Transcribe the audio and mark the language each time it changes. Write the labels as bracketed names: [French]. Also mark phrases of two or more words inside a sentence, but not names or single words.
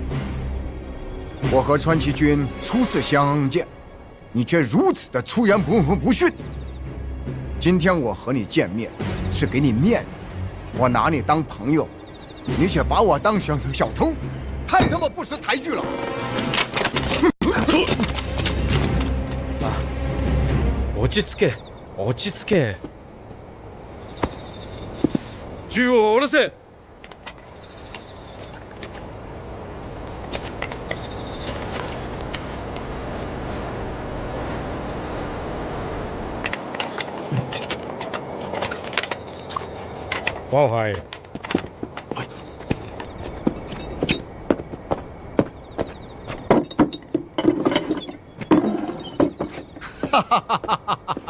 [Chinese] 我和川崎君初次相见，你却如此的出言不逊。今天我和你见面是给你面子，我拿你当朋友，你却把我当小偷，太他妈不识抬举了！ [Japanese] 落ち着け、落ち着け。銃を下ろせ。 [Chinese] 往回。哈哈哈哈哈！